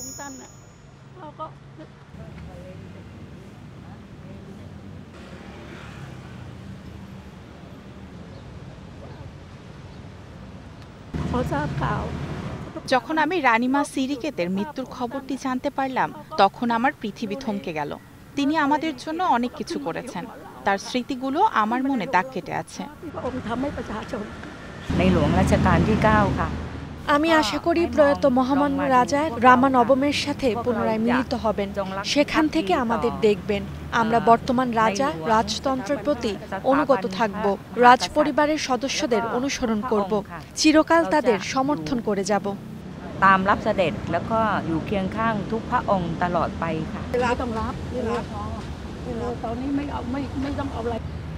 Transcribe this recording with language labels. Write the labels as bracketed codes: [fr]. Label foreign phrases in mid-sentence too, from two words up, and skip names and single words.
[th] นั้นน่ะเราก็พอทราบข่าว [bn] যখন আমি রানিমা সিরিকেতের মৃত্যুর খবরটি জানতে পারলাম তখন আমার পৃথিবী থমকে গেল। তিনি আমাদের জন্য অনেক কিছু করেছেন, তার স্মৃতিগুলো আমার মনে দাগ কেটে আছে। আমি আশা করি প্রয়াত মহামান্য রাজা রামা নবমের সাথে পুনরায় মিলিত হবেন, সেখান থেকে আমাদের দেখবেন। আমরা বর্তমান রাজা রাজতন্ত্রের প্রতি অনুগত থাকব, রাজ পরিবারের সদস্যদের অনুসরণ করব, চিরকাল তাদের সমর্থন করে যাব। [th] ตามรับเสด็จแล้วก็อยู่เคียงข้างทุกพระองค์ตลอดไปค่ะ ต้องรับตอนนี้ไม่ต้องเอาอะไร